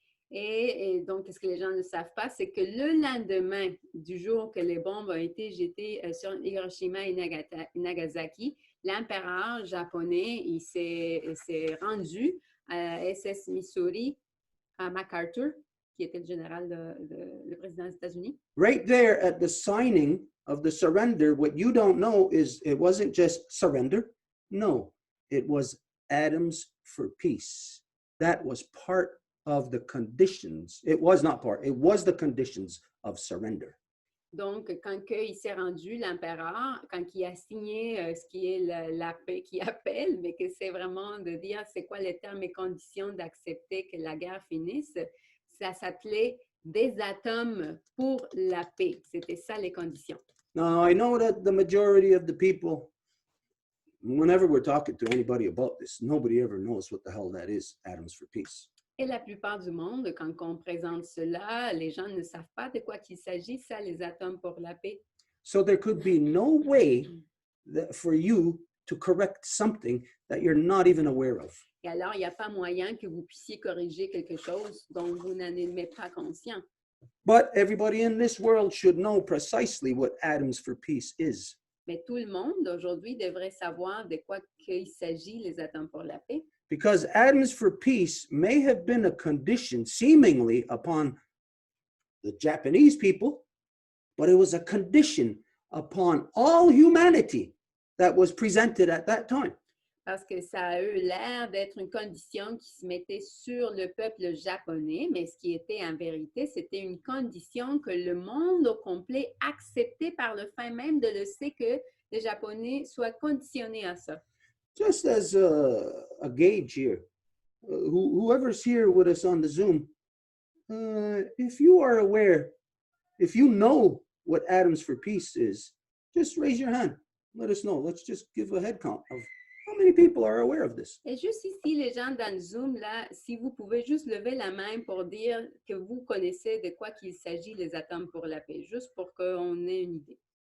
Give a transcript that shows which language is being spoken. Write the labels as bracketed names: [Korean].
[French] Et donc, ce que les gens ne savent pas, c'est que le lendemain du jour que les bombes ont été jetées sur Hiroshima et Nagasaki, l'empereur japonais, il s'est rendu à SS Missouri, à MacArthur, qui était le général, le président des États-Unis. [English] Right there at the signing of the surrender, what you don't know is it wasn't just surrender. No, it was atoms for peace. That was part of the conditions. It was not part, it was the conditions of surrender. [French] Donc, quand il s'est rendu, l'empereur, quand il a signé ce qui est la paix qui appelle, mais que c'est vraiment de dire c'est quoi les termes et conditions d'accepter que la guerre finisse, ça s'appelait des atomes pour la paix. C'était ça les conditions. [English] Now, I know that the majority of the people whenever we're talking to anybody about this, nobody ever knows what the hell that is, atoms for peace. [French] Et la plupart du monde, quand on présente cela, les gens ne savent pas de quoi qu'il s'agit, ça, les atomes pour la paix. [English] So there could be no way for you to correct something that you're not even aware of. [French] Et alors, il n'y a pas moyen que vous puissiez corriger quelque chose dont vous n'en êtes pas conscient. [English] But everybody in this world should know precisely what atoms for peace is. [French] Mais tout le monde aujourd'hui devrait savoir de quoi qu'il s'agit, les atomes pour la paix. [English] Because atoms for peace may have been a condition seemingly upon the Japanese people, but it was a condition upon all humanity that was presented at that time. [French] Parce que ça a eu l'air d'être une condition qui se mettait sur le peuple japonais, mais ce qui était en vérité, c'était une condition que le monde au complet acceptait par le fait même de le sait que les Japonais soient conditionnés à ça. [English] Just as a gauge here, whoever's here with us on the Zoom, if you are aware, if you know what atoms for peace is, just raise your hand. Let us know. Let's just give a head count of how many people are aware of this. [French] Et juste ici, les gens dans le Zoom, là, si vous pouvez juste lever la main pour dire que vous connaissez de quoi qu'il s'agit, les atomes pour la paix, juste pour qu'on ait une idée.